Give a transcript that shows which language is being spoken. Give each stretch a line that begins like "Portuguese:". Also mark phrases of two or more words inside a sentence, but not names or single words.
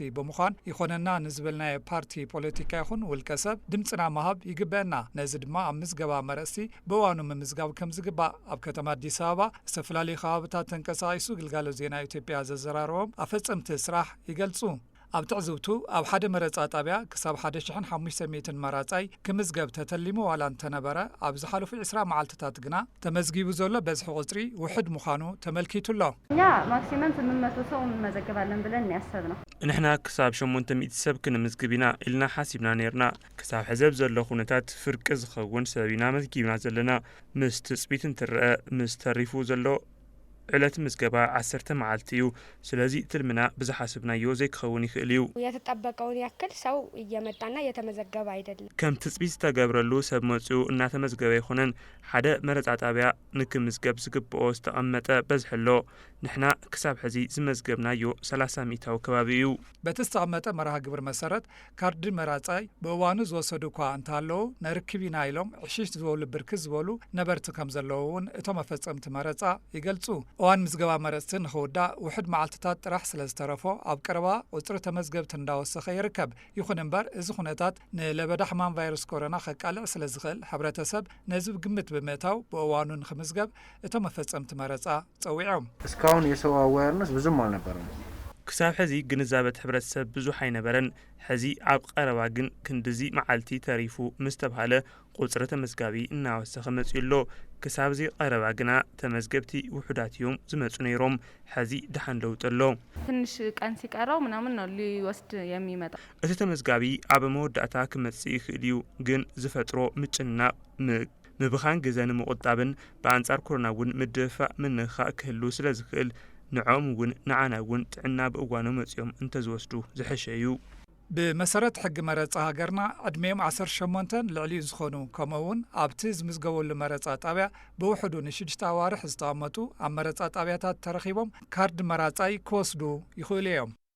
Tigrinya: ብምዃን ይኾነና ንዝብልናዮ ፓርቲ ፖለቲካ ይኹን ውልቀ ሰብ ድምፅና መሃብ ይግበአና ነዚ ድማ ኣብ ምዝገባ መረጽቲ ብእዋኑ ምምዝጋብ ከም ዝግባእ ኣብ ከተማ አዲስ ኣበባ ዝተፈላለዩ ከባቢታት ተንቀሳቒሱ ግልጋሎት ዜና ኢትዮጵያ ዘዘራርቦም ኣፈጸምቲ ስራሕ ይገልጹ ኣብ ትዕዝብቱ ኣብ ሓደ መረጻ ጣብያ ክሳብ 1500 መራጻይ ክምዝገብ ተተሊሙ ዋላ እንተነበረ ኣብ ዝሓለፉ 20 መዓልትታት ግና ተመዝጊቡ ዘሎ በዝሒ ቁጽሪ ውሕድ ምዃኑ ተመልኪቱሎ
Amharic: እኛ ማክሲመም 800 ሰው እንመዘገባለን ብለን ያሰብነው
Tigrinya: ንሕና ክሳብ 800 ሰብ ክንምዝግብ ኢና ኢልና ሓሲብና ነርና ክሳብ ሕዘብ ዘሎ ኩነታት ፍርቂ ዝኸውን ሰብ ኢና መዝጊብና ዘለና ምስ ትጽቢት እንትርአ ምስ ተሪፉ ዘሎ ዕለት ምዝገባ 10 መዓልቲ እዩ ስለዚ ትልምና ብዝሓስብናዮ ዘይክኸውን ይኽእል እዩ
Amharic: የተጠበቀውን ያክል ሰው እየመጣና የተመዘገበ አይደለም
Tigrinya: ከም ትጽቢት ዝተገብረሉ ሰብ መጽኡ እናተመዝገበ ይኹነን ሓደ መረጻ ጣብያ ንክምዝገብ ዝግብኦ ዝተቐመጠ በዝሕሎ ንሕና ክሳብ ሕዚ ዝመዝገብናዮ 300 ከባቢ እዩ በቲ ዝተቐመጠ መርሃ ግብሪ መሰረት ካርዲ መራጻይ ብእዋኑ ዝወሰዱ እኳ እንተሃለዉ ነርክብ ኢና ኢሎም 10 ዝበሉ ብርኪ ዝበሉ ነበርቲ ከም ዘለዉ እውን እቶም መፈጸምቲ መረጻ ይገልጹ እዋን ምዝገባ መረጽቲ ንኽውዳእ ውሕድ መዓልትታት ጥራሕ ስለ ዝተረፎ ኣብ ቀረባ ቁጽሪ ተመዝገብቲ እንዳወሰኸ ይርከብ ይኹን እምበር እዚ ኩነታት ንለበዳ ሕማም ቫይረስ ኮሮና ከቃልዕ ስለ ዝኽእል ሕብረተሰብ ነዚ ግምት ብምእታው ብእዋኑ ንኽምዝገብ እቶም መፈጸምቲ መረጻ ጸዊዖም
Amharic: እስካሁን የሰው አዌርነስ ብዙም አልነበረም
Tigrinya: ክሳብ ሕዚ ግንዛበት ሕብረተሰብ ብዙሕ ኣይነበረን ሕዚ ኣብ ቀረባ ግን ክንድዚ መዓልቲ ተሪፉ ምስ ተባሃለ ቁጽሪ ተመዝጋቢ እናወሰኸ መጽኡሎ ክሳብ ዚ ቀረባ ግና ተመዝገብቲ ውሑዳት እዮም ዝመጹ ነይሮም ሕዚ ድሓን ለውጥሎ
Amharic: ትንሽ ቀን ሲቀረው ምናምን ነው ሊወስድ የሚመጣ
Tigrinya: እቲ ተመዝጋቢ ኣብ መወዳእታ ክመጽእ ይኽእል እዩ ግን ዝፈጥሮ ምጭንናቕ ምብኻን ግዜ ንምቁጣብን በአንጻር ኮሮና እውን ምድፋእ ምንኻእ ክህሉ ስለ ዝኽእል ንዖም እውን ንዓና እውን ጥዕና ብእዋኑ መጽኦም እንተዝወስዱ ዝሕሸ እዩ ብመሰረት ሕጊ መረጻ ሃገርና ዕድሜኦም 18 ልዕሊኡ ዝኾኑ ከምኡውን ኣብቲ ዝምዝገበሉ መረጻ ጣብያ ብውሕዱ ን6 ኣዋርሕ ዝተቐመጡ ኣብ መረጻ ጣብያታት ተረኺቦም ካርዲ መራጻይ ክወስዱ ይኽእሉ እዮም